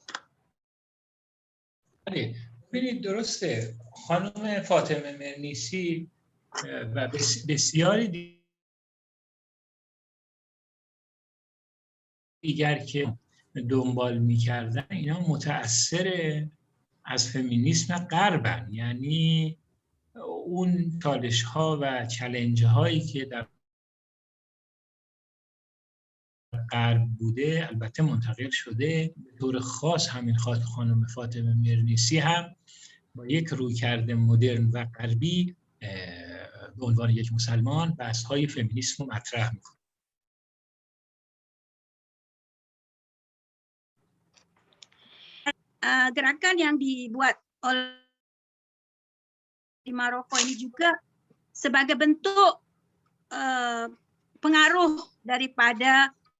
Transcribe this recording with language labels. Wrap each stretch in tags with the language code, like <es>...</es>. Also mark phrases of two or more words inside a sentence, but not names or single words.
<fa>بله ببینید درسته، خانم فاطمه مرنیسی و بسیاری دیگر که دنبال می‌کردن اینا متأثر از فمینیسم غربن، یعنی اون چالش‌ها و چالنج‌هایی که در غرب بوده البته منتقل شده. به طور خاص همین خانم فاطمه مرنیسی هم با یک رویکرد مدرن و غربی به عنوان یک مسلمان بحث‌های فمینیسم رو مطرح می‌کنه.</fa> <id>Gerakan yang dibuat oleh di Maroko ini juga sebagai bentuk pengaruh daripada</id>